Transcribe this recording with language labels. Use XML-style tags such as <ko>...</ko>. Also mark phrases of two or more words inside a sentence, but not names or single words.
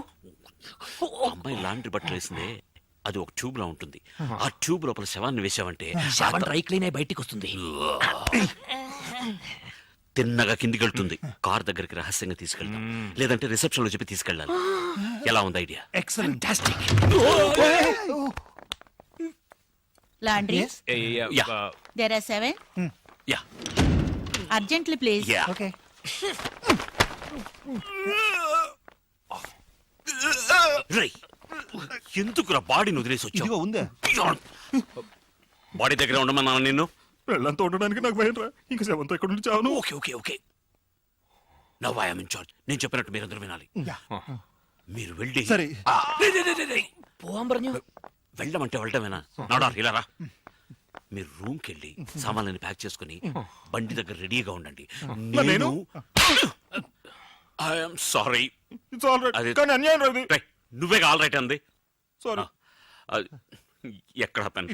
<te>అమ్మాయి లాండ్రీ బట్టలు వేసిందే, అది ఒక ట్యూబ్ లా ఉంటుంది. ఆ ట్యూబ్ లోపల శవాన్ని వేసావంటే శవం</te> <en>dry clean</en> <te>అయి బయటికి వస్తుంది. తిన్నగా కిందికి వెళ్తుంది. కార్ దగ్గరికి రహస్యంగా తీసుకెళ్తాం, లేదంటే రిసెప్షన్ లో చెప్పి తీసుకెళ్ళాలి. ఎలా ఉంది ఐడియా? ఎక్సలెంట్.</te> <en>Laundry? Yeah. There are 7. యా Urgently, please. యా. ఓకే.</en> <te>రేయ్, ఎందుకురా బాడీని వదిలేసి వచ్చావు? ఇదిగో ఉందే. బాడీ దగ్గర ఉండమన్నా నిన్ను. వెళ్ళంతా ఉండడానికి నాకు భయం రా. ఇంకా శవంతో ఎక్కడ నుంచి చావను.</te> <en>okay okay okay now I am in charge. నేను చెప్పినట్టు మీరందరూ వినాలి.</en> <te>మీరు వెళ్ళి సరే.</te> <ml>പോവാൻ പറഞ്ഞു.</ml> <te>వెళ్ళమంటే వెళ్ళటమేనా? నాడా ఇలా రా. మీరు రూమ్కి వెళ్ళి సామాన్లని ప్యాక్ చేసుకుని బండి దగ్గర రెడీగా ఉండండి. నేను</te> <en>I'm sorry. it's all right.</en> <te>అది- కానీ అన్యాయం రా ఇది. నువ్వే</te> <en>all right</en> <te>అంది. సారీ. ఎక్కడ పెన్</te>